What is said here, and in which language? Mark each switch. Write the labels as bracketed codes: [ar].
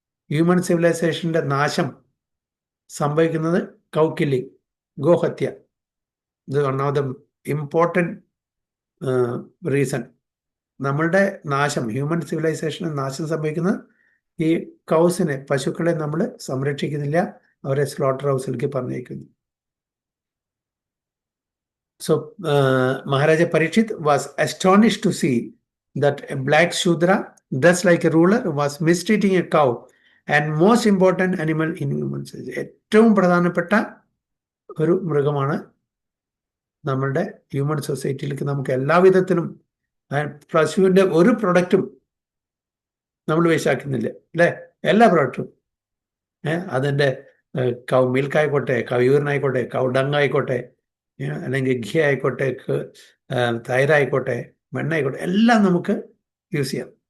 [ml] Human സിവിലൈസേഷൻ്റെ നാശം സംഭവിക്കുന്നത് കൗ killing, ഗോഹത്യ. [en] ഇത് one of the important reason. [ml] നമ്മളുടെ നാശം, ഹ്യൂമൻ സിവിലൈസേഷന് നാശം സംഭവിക്കുന്നത് ഈ കൗസിനെ, പശുക്കളെ നമ്മൾ സംരക്ഷിക്കുന്നില്ല, അവരെ സ്ലോട്ടർ ഹൗസിലേക്ക് പറഞ്ഞേക്കുന്നു. [en] So Maharaja Parikshit was astonished to see that a black Shudra, dressed like a ruler, was mistreating a cow and most important animal in human society. [ml] ഏറ്റവും പ്രധാനപ്പെട്ട ഒരു മൃഗമാണ് നമ്മളുടെ ഹ്യൂമൻ സൊസൈറ്റിയിലേക്ക്. നമുക്ക് എല്ലാവിധത്തിലും പശുവിൻ്റെ ഒരു പ്രൊഡക്റ്റും നമ്മൾ വേസ്റ്റാക്കുന്നില്ല അല്ലേ? എല്ലാ പ്രൊഡക്റ്റും, അതിൻ്റെ കൗ മിൽക്ക് ആയിക്കോട്ടെ, കൗ യൂറിൻ ആയിക്കോട്ടെ, കൗ ഡങ് ആയിക്കോട്ടെ, അല്ലെങ്കിൽ ഘി ആയിക്കോട്ടെ, തൈരായിക്കോട്ടെ, മണ്ണായിക്കോട്ടെ, എല്ലാം നമുക്ക് യൂസ് ചെയ്യാം.